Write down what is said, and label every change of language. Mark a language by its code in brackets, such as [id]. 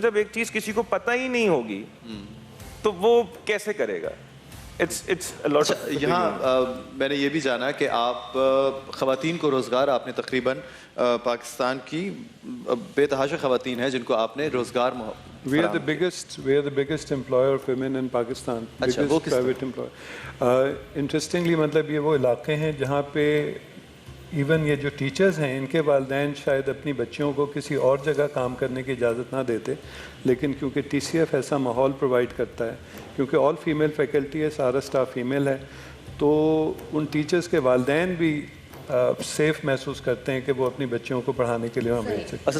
[ur] جب ایک چیز کسی کو پتہ ہی نہیں ہوگی تو وہ کیسے کرے گا. یہاں میں نے یہ بھی جانا کہ آپ خواتین کو روزگار, آپ نے تقریباً پاکستان کی بے تحاشا خواتین ہیں جن کو آپ نے روزگار [en] We are the biggest employer of women in Pakistan. Biggest private employer. [ur] Interestingly مطلب یہ وہ علاقے ہیں جہاں پہ ایون یہ جو ٹیچرز ہیں ان کے والدین شاید اپنی بچیوں کو کسی اور جگہ کام کرنے کی اجازت نہ دیتے, لیکن کیونکہ ٹی سی ایف ایسا ماحول پرووائڈ کرتا ہے, کیونکہ آل فیمیل فیکلٹی ہے, سارا اسٹاف فیمیل ہے, تو ان ٹیچرز کے والدین بھی سیف محسوس کرتے ہیں کہ وہ اپنی بچیوں کو پڑھانے کے لیے وہاں بھیج سکتے.